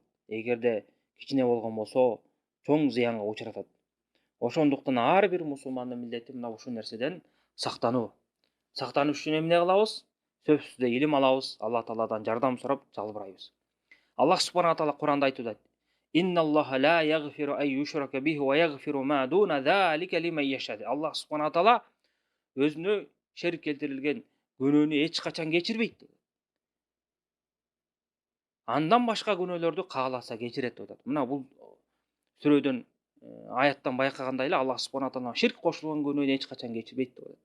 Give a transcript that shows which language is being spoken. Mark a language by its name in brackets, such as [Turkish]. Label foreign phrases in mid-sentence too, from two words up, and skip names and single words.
[Kyrgyz] Эгерде кичине болгон болсо, чоң зыянга учуратат. Ошондуктан ар бир мусулмандын милдети мына ушул нерседен сактануу. Сактаныш үчүн эмне кылабыз? Сөзсүз түрдө илим алабыз, Алла Тааладан жардам сурап жалбырайбыз. [Arabic] الله سبحانه تعالى [Kyrgyz] Куранда айтып атат: [Arabic] "إن الله لا يغفر أن يشرك به ويغفر ما دون ذلك لمن يشاء". الله سبحانه تعالى [Kyrgyz] өзүнө шерик келтирилген күнөөнү эч качан кечирбейт. Андан башка күнөөлөрдү кааласа кечирет деп атат. Мына бул сүрөдөн аяттан байкагандай эле [Arabic] الله سبحانه تعالى [Kyrgyz] ширк кошулган күнөөнү эч качан кечирбейт деп атат.